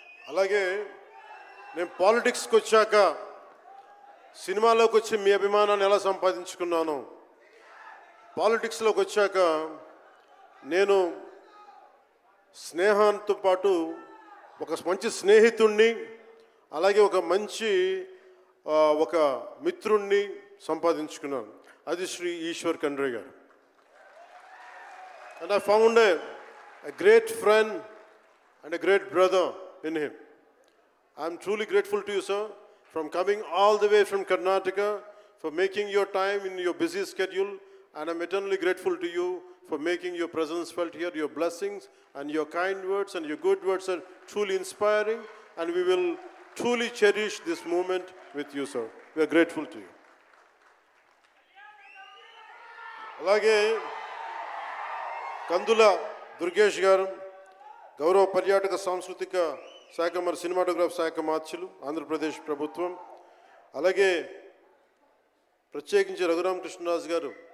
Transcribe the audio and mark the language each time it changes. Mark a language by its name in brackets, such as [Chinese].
[Telugu] అలాగే నేను పాలిటిక్స్కి వచ్చాక, సినిమాలోకి వచ్చి మీ అభిమానాన్ని ఎలా సంపాదించుకున్నాను, పాలిటిక్స్లోకి వచ్చాక నేను స్నేహంతో పాటు ఒక మంచి స్నేహితుణ్ణి, అలాగే ఒక మంచి ఒక మిత్రుణ్ణి సంపాదించుకున్నాను. అది శ్రీ ఈశ్వర్ ఖండ్రే గారు. [English] And I found a great friend and a great brother in him. I'm truly grateful to you, sir, from coming all the way from Karnataka, for making your time in your busy schedule. And I'm eternally grateful to you for making your presence felt here. Your blessings and your kind words and your good words are truly inspiring, and we will truly cherish this moment with you, sir. We are grateful to you. [Telugu] అలాగే కందుల దుర్గేష్ గారు, గౌరవ పర్యాటక సాంస్కృతిక శాఖ మరి cinematograph శాఖ మార్చులు, ఆంధ్రప్రదేశ్ ప్రభుత్వం. అలాగే ప్రత్యేకించి రఘురామకృష్ణరాజు గారు